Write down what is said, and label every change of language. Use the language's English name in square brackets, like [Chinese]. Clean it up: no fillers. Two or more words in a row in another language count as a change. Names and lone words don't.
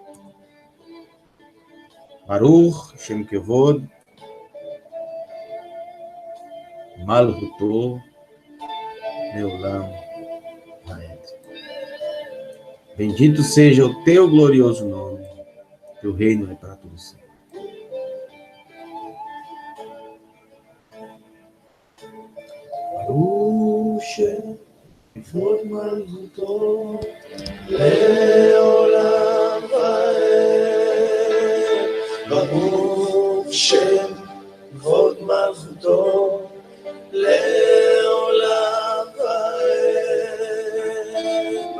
[Hebrew] ברוך שם כבוד מלכותו לעולם ועד. [Portuguese] Bendito seja o teu glorioso nome, teu reino é para todos sempre. [Hebrew] ברוך שם כבוד מלכותו לעולם ועד. ברוך שם כבוד מלכותו לעולם ועד.